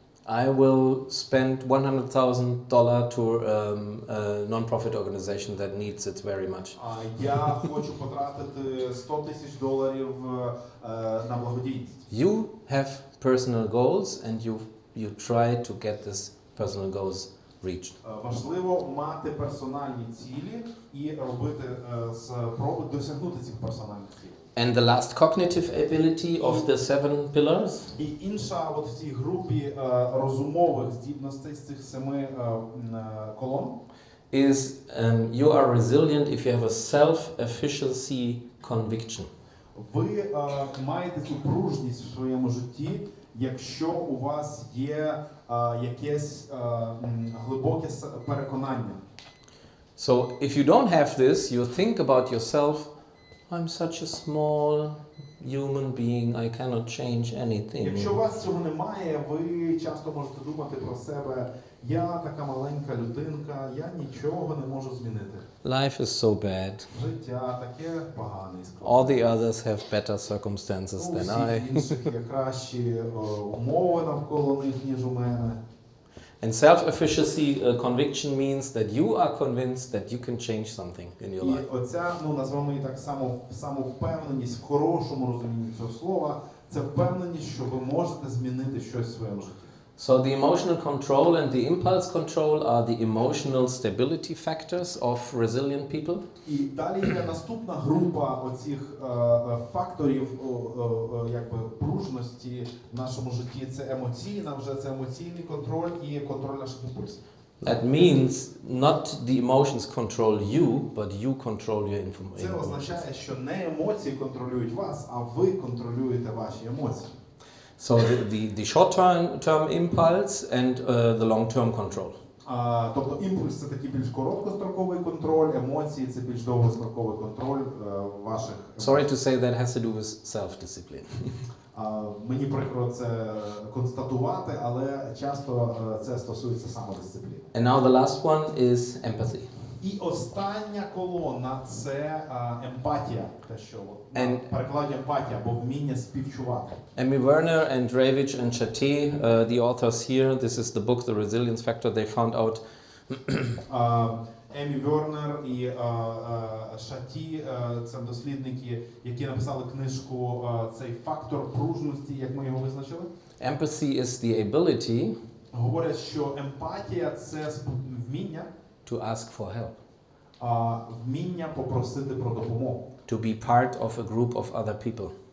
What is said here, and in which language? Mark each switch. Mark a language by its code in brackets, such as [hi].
[en] I will spend $100,000 to a non-profit organization that needs it very much. [uk] Я хочу потратити $100,000 на благодійність. [en] You have personal goals and you try to get these personal goals reached. [uk] Важливо мати персональні цілі і робити спроби досягнути цих персональних цілей. [en] And the last cognitive ability of the 7 pillars [uk] І інша от в цій групі розумових здібностей з цих 7 колон [en] is you are resilient if you have a self-efficacy conviction. [uk] Ви маєте цю пружність в своєму житті, якщо у вас є якесь глибоке переконання. [en] So if you don't have this, you think about yourself, I'm such a small human being, I cannot change anything. [uk] Якщо у вас цього немає, ви часто можете думати про себе: я така маленька людинка, я нічого не можу змінити. [en] Life is so bad. [uk] Життя таке погане. [en] All the others have better circumstances [uk] У [en] than I. [uk] всіх інших є кращі умови навколо них, ніж у мене. [en] And self-efficacy conviction means that you are convinced that you can change something in your [uk] І [en] life. [uk] оця, назвемо її так само, самовпевненість в хорошому розумінні цього слова, це впевненість, що ви можете змінити щось в своєму житті. [en] So the emotional control and the impulse control are the emotional stability factors of resilient people. [uk] І далі є наступна група оцих факторів якби пружності в нашому житті. Це емоційний контроль і контроль наших імпульсів. [en] That means not the emotions control you, but you control your [uk] Це [en] emotions. [uk] означає, що не емоції контролюють вас, а ви контролюєте ваші емоції. [en] So the short-term impulse and the long-term control. [uk] Тобто імпульс – це такий більш короткостроковий контроль, емоції – це більш довгостроковий контроль ваших емоцій. [en] Sorry to say that has to do with self-discipline. [uk] Мені прикро це констатувати, але часто це стосується самодисципліни. [en] And now the last one is empathy. [uk] І остання колона – це емпатія, те, що [en] And- [uk] перекладі емпатія, або вміння співчувати. [en] Emmy Werner and Ravich and Chate, the authors here, this is the book, The Resilience Factor, they found out [uk] Емі Вернер і Шаті – це дослідники, які написали книжку «Цей фактор пружності», як ми його визначили. [en] Empathy is the ability [uk] Говорять, що емпатія – це вміння, [en] to ask for help, [uk] вміння попросити про допомогу. [en] to be part of a group of other people.